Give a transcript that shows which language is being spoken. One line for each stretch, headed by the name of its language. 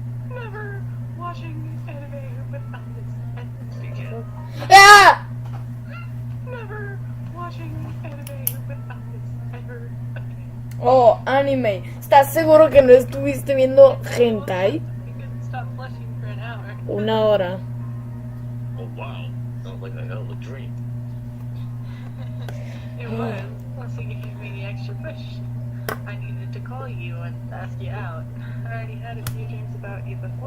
English: Never watching anime without this. Begin. ¡Ah! Never watching anime without this ever again. Oh, anime.
Spanish: ¿Estás seguro que no estuviste viendo hentai?
English: You couldn't stop blushing for an hour.
Spanish: Una hora.
English: Oh wow, sounds like a hell of a dream. It was. Once you gave me the extra push, I needed to call you and ask you out. I already had a few dreams about you before